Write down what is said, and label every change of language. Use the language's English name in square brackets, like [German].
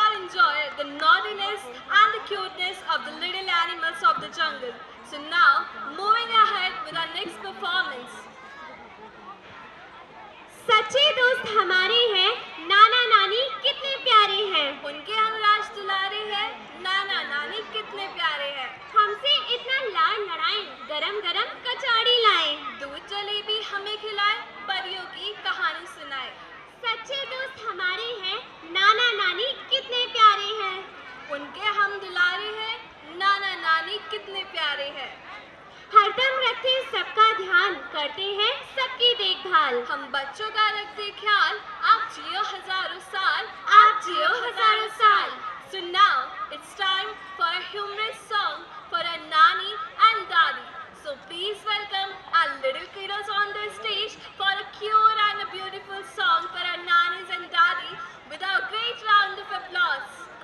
[English] enjoy the naughtiness and the cuteness of the little animals of the jungle. So now, moving ahead with our next performance. [Hindi] सच्चे दोस्त हमारे हैं, नाना नानी कितने प्यारे हैं। उनके हम राज दुलारे हैं, नाना नानी कितने प्यारे हैं। हमसे इतना लाड़ लड़ाएं, गरम गरम कचौड़ी लाएं। दूध जलेबी हमें खिलाए, परियों की कहानी सुनाए। सच्चे दोस्त हमारे हैं, नाना नानी कितने प्यारे हैं। उनके हम दुलारे हैं, नाना नानी कितने प्यारे हैं। हरदम रखते सबका ध्यान, करते हैं सबकी देखभाल। हम बच्चों का रखते ख्याल, आप जियो हजारों साल, आप जियो हजारों साल। [English] So now it's time for a humorous song for our Nani and Dadi. So please welcome our little kiddos on the stage for a cute and a beautiful song for our Nanis and Dadi with a great round of applause.